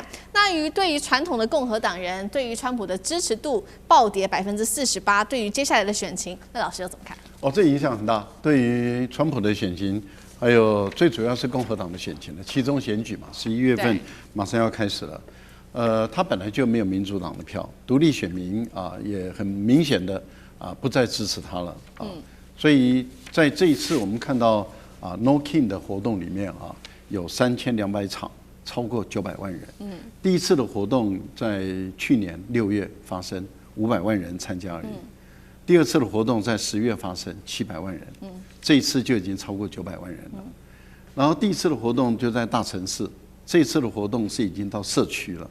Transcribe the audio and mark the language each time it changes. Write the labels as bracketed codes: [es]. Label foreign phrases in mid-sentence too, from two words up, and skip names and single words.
[zh] 那對於傳統的共和黨人，對於川普的支持度暴跌48%，對於接下來的選情，賴老師又怎麼看？哦，這影響很大，對於川普的選情，還有最主要是共和黨的選情的期中選舉嘛，11月份馬上要開始了。他本來就沒有民主黨的票，獨立選民啊也很明顯的啊不再支持他了啊，所以在這一次我們看到啊 No King 的活動裡面啊，有3200場，超過900萬人。第一次的活動在去年6月發生，500萬人參加而已。第二次的活動在10月發生，700萬人。這一次就已經超過900萬人了。然後第一次的活動就在大城市，這一次的活動是已經到社區了。